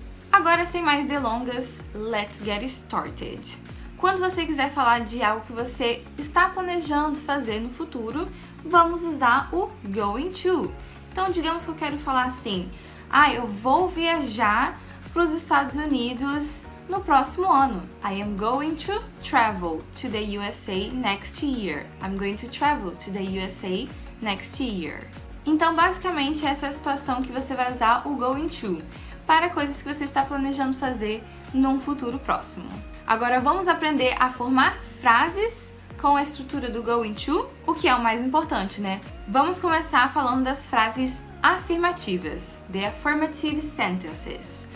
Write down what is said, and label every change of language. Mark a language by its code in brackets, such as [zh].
[pt] Agora, sem mais delongas, [en] let's get started. [pt] Quando você quiser falar de algo que você está planejando fazer no futuro, vamos usar o going to. Então, digamos que eu quero falar assim, eu vou viajar para os Estados Unidos no próximo ano. [en] I am going to travel to the USA next year. I'm going to travel to the USA next year. [pt] Então, basicamente, essa é a situação que você vai usar o going to para coisas que você está planejando fazer num futuro próximo. Agora, vamos aprender a formar frases com a estrutura do going to, o que é o mais importante, né? Vamos começar falando das frases afirmativas, [en] the affirmative sentences.